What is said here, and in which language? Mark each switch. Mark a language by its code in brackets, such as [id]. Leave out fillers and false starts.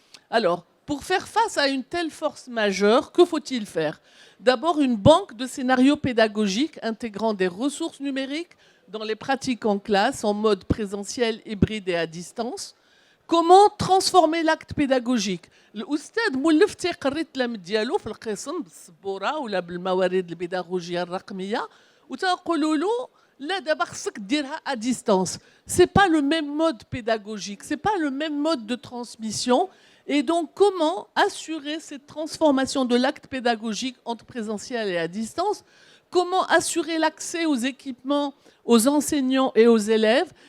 [fr] Alors, pour faire face à une telle force majeure, que faut-il faire? D'abord, une banque de scénarios pédagogiques intégrant des ressources numériques dans les pratiques en classe, en mode présentiel, hybride et à distance. Comment transformer l'acte pédagogique? [ar] الأستاذ مولف قريت التلاميذ ديالو في القسم بالسبورة ولا بالموارد البيداغوجية الرقمية وتقولوا له [fr] là d'abord à distance. C'est pas le même mode pédagogique, c'est pas le même mode de transmission. Et donc, comment assurer cette transformation de l'acte pédagogique entre présentiel et à distance? Comment assurer l'accès aux équipements, aux enseignants et aux élèves?